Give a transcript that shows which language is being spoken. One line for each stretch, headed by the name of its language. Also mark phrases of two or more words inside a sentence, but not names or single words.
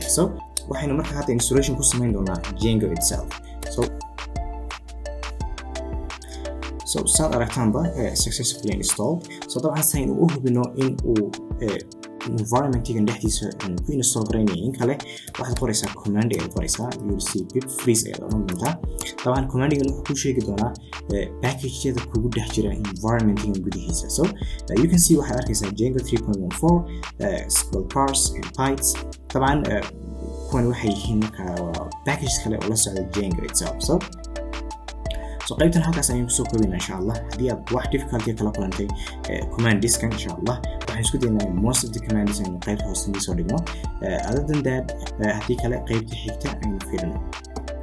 Somali: So waxaynu marka hadda installation ku samayn doonaa
English: Django itself.
Somali: So saad aragtaanba
English: successfully installed.
Somali: So dabcan saynu u hubino in uu environment-igan dhexdiisa ku install garaynayo in kale waxaad qoraysaa command ayaad qoraysaa.
English: You will see pip freeze
Somali: ayaad oran doontaa. dabcan command-igan wuxuu ku sheegi doonaa packageyada kugu dhex jira environment-igan gudihiisa.
English: So you can see
Somali: waxaad arkaysaa
English: Django 3.14 spell parse and bytes.
Somali: dabcan kuwan waxay yihiin markaa packages kale oo la socda
English: Django itself.
Somali: So qaybtan halkaas ayaan kusoo koobina
Arabic: إن شاء الله.
Somali: Haddii aad wax difficulty kala kulantay command diskan
Arabic: إن شاء الله
Somali: waxaan isku daynaa
English: most of the commands
Somali: aynu qaybta hoose soo dhigno.
English: Other than that
Somali: haddii kale qaybta xigta aynu fiirino.